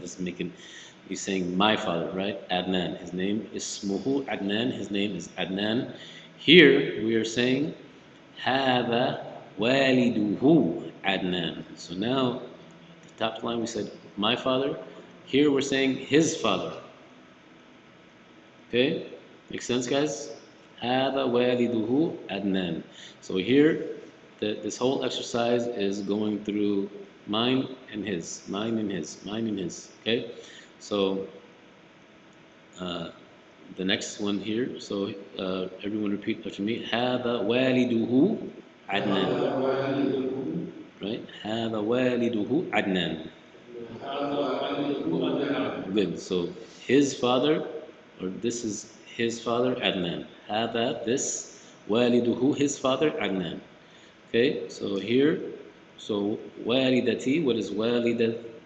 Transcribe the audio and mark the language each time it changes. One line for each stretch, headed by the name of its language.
English: This is making you saying my father, right? Adnan. His name is Smuhu Adnan. His name is Adnan. Here we are saying
Arabic: Hada waliduhu Adnan.
English: So now the top line we said my father. Here we're saying his father. Okay? Makes sense, guys?
Arabic: هذا والده Adnan.
English: So here, this whole exercise is going through mine and his, mine and his, mine and his. Okay? So uh, the next one here. So everyone repeat after me.
Arabic: هذا والده Adnan.
English: Right?
Arabic: هذا والده Adnan.
English: Good. So his father, or this is his father, Adnan. Hada, this, waliduhu, his father, Adnan. Okay, so here, so walidati, what is walidat?